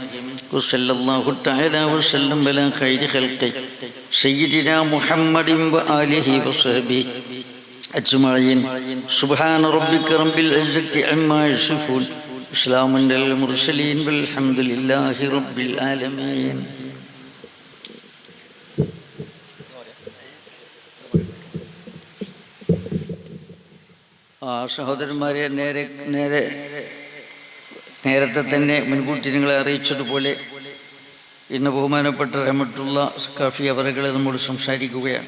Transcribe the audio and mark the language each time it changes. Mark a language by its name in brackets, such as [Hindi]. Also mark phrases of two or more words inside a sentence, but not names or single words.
[Arabic] وصلى الله تعالى وسلم على خير خلقه سيدنا محمد وآله وصحبه أجمعين. سبحان ربك رب العزة عما يصفون وسلام على المرسلين والحمد لله رب العالمين. [Malayalam] സഹോദരന്മാരെ, നേരത്തെ തന്നെ മുൻകൂട്ടി നിങ്ങളെ അറിയിച്ചതുപോലെ ഇന്ന് ബഹുമാനപ്പെട്ട റഹ്മത്തുള്ള സഖാഫി അവറുകളെ നമ്മോട് സംസാരിക്കുകയാണ്.